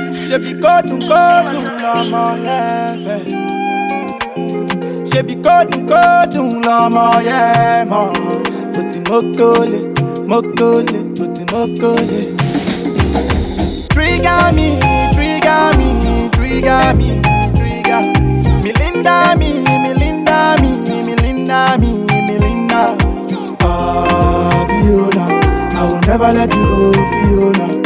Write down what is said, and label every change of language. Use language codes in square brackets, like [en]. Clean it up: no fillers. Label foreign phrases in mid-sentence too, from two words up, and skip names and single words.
[yo] Ṣebí kódùn lọ́mọ yẹn fẹ́. Ṣebí kódùn lọ́mọ yẹn mọ̀. Mo ti mókólé, mo ti mókólé. [en] Trigger me. Melinda. Fiona, I will never let you go, Fiona.